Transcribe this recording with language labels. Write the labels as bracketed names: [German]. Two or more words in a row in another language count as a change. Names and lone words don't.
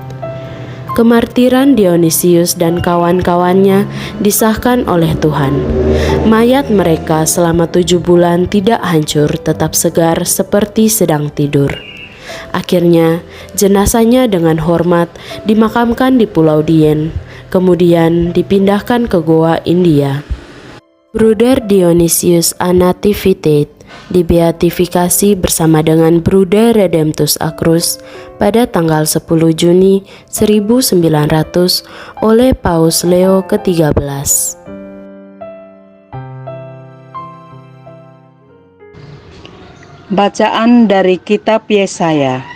[Indonesian] Kemartiran Dionysius dan kawan-kawannya disahkan oleh Tuhan. Mayat mereka selama 7 bulan tidak hancur, tetap segar seperti sedang tidur. Akhirnya, jenazahnya dengan hormat dimakamkan di Pulau Dien, kemudian dipindahkan ke Goa, India. Bruder Dionysius a Nativitate dibeatifikasi bersama dengan Bruder Redemptus Acrus pada tanggal 10 Juni 1900 oleh Paus Leo ke-13. Bacaan dari Kitab Yesaya.